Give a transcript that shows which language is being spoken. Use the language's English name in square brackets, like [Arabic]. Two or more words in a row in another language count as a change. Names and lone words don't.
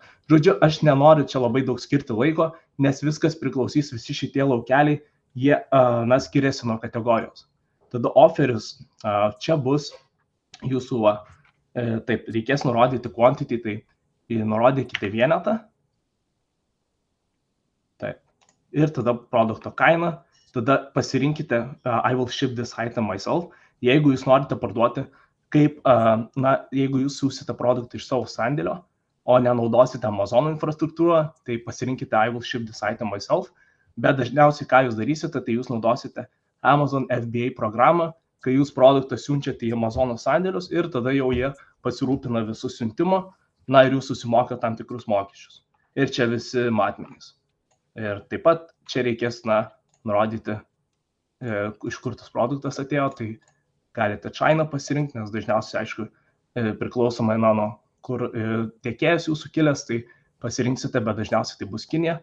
[Lithuanian] Žodžiu, aš nenoriu čia labai daug skirti laiko, nes viskas priklausys, visi šitie laukeliai, jie skiriasi nuo kategorijos. Tada offeris čia bus jūsų, taip, reikės nurodyti quantity, tai nurodykite vienetą. Taip. Ir tada produkto kaina, tada pasirinkite [English] I will ship this item myself. [Lithuanian] Jeigu jūs norite parduoti, kaip, jeigu jūs siūsite produktą iš savo sandėlio, o nenaudosite Amazon infrastruktūrą, tai pasirinkite [English] I will ship this item myself, [Lithuanian] bet dažniausiai ką jūs darysite, tai jūs naudosite Amazon FBA programą, kai jūs produktą siunčiate į Amazono sandėlius ir tada jau jie pasirūpina visų siuntimo, na ir jūs susimoka tam tikrus mokesčius. Ir čia visi matmenys. Ir taip pat čia reikės, nurodyti, iš kur tas produktas atėjo, tai galite China pasirinkti, nes dažniausiai, aišku, priklausomai nuo kur tiekėjas jūsų kilęs, tai pasirinksite, bet dažniausiai tai bus Kinija.